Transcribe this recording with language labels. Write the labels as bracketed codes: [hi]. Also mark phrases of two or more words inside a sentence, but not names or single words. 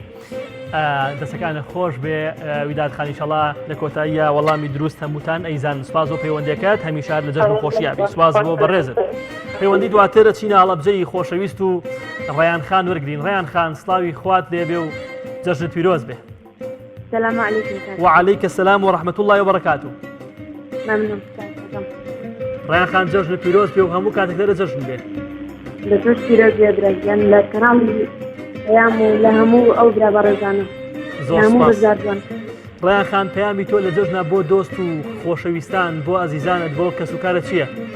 [ckb] دەسەکانە خۆش بێ ویداد خان. ئینشەڵا لە کۆتاییە وەڵامی دروست هەمووتان ئەیزان. سپاس بۆ پەیوەندەکەت هەمیشار لە جەژن و خۆشیابی. سپاس بۆ بەڕێزت. پەیوەندی دواتر ئەچینە هەڵەبجەی خۆشەویست و ڕێیان خان وەرگرین. ڕێیان خان سڵاوی خوات لێبێ و جەژن پیرۆز بێ. [ar] السلام عليكم. وعليك السلام ورحمة الله وبركاته. [ckb] ممنون. ڕێیان خان جەژن پیرۆز بێ و هەموو کاتێک لەرە جەژن بێ. لە تۆش پیرۆز بێ درەگیان لە کەناڵی ئەیام و لە هەموو ئەو برا بەڕێزانە. زۆر سپاس. ڕێیان خان پەیامی تۆ لە جەژنە بۆ دۆست و خۆشەویستان بۆ ئازیزانت بۆ کەس و کارە چییە؟